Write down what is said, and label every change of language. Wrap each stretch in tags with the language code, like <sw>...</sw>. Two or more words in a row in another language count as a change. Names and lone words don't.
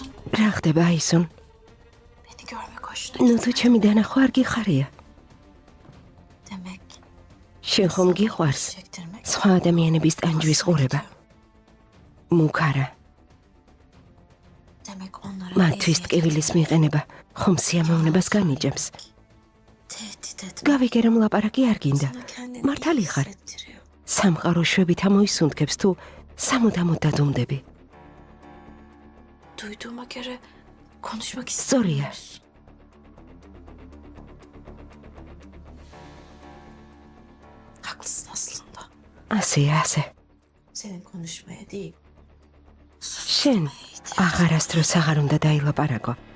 <ka>რა ხდება აისონ?</ka> <tr>Beni görmek hoşuna</tr> <ka>ნუ</ka> <tr>gitti.</tr> <ka>თუ ჩემი დანახვა არ გიხარია.</ka> <tr>Demek</tr> <ka>შენ ხომ გიყვარს</ka> <tr>çektirmek.</tr> <ka>სხვა ადამიანების ტანჯვის ყურება? მუქარა,</ka> <tr>Demek onlara</tr> <ka>მათთვის ტკივილის მიყენება ხომ სიამოვნებას განიჭებს?</ka> <tr>tehdit etmek.</tr> <ka>გავიგე რომ ლაპარაკი არ გინდა.</ka> <tr>Sana kendini</tr> <ka>მართალი</ka> <tr>iyi</tr> <ka>ხარ.</ka> <tr>hissettiriyor.</tr> <ka>სამყარო შვებით ამოისუნთქებს თუ სამუდამოდ დადუმდები.</ka> <tr>Duyduğuma göre konuşmak</tr> <ka>სწორია.</ka> <tr>istemiyorsun. Haklısın aslında.</tr> <ka>ასე.</ka> <tr>Senin konuşmaya değil.</tr> <ka>შენ აღარასდროს აღარ უნდა დაილაპარაკო.</ka>